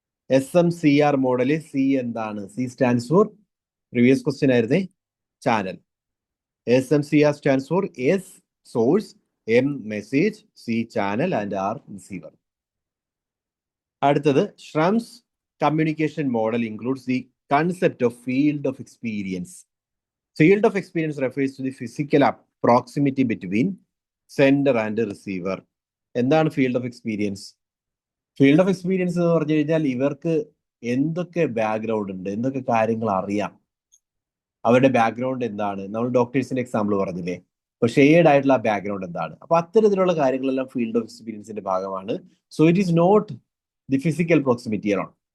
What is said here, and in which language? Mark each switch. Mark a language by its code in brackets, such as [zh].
[ml] SMCR മോഡലിൽ C എന്താണ്? C stands for, previous question ആയിരുന്നേ, channel. [en] SMCR stands for S source, M message, C channel and R receiver. അടുത്തത്, Schramm's communication model includes the concept of field of experience. Field of experience refers to the physical proximity between sender and receiver. [ml] എന്താണ് field of experience? Field of experience എന്ന് പറഞ്ഞു കഴിഞ്ഞാൽ ഇവർക്ക് എന്തൊക്കെ background ഉണ്ട്, എന്തൊക്കെ കാര്യങ്ങൾ അറിയാം, അവരുടെ ബാക്ക്ഗ്രൗണ്ട് എന്താണ്. നമ്മൾ ഡോക്ടേഴ്സിന്റെ എക്സാമ്പിൾ പറഞ്ഞില്ലേ, അപ്പൊ ഷെയ്ഡ് ആയിട്ടുള്ള ആ ബാക്ക്ഗ്രൗണ്ട് എന്താണ്. അപ്പൊ അത്തരത്തിലുള്ള കാര്യങ്ങളെല്ലാം ഫീൽഡ് ഓഫ് എക്സ്പീരിയൻസിന്റെ ഭാഗമാണ്. [en] So it is not the physical proximity alone.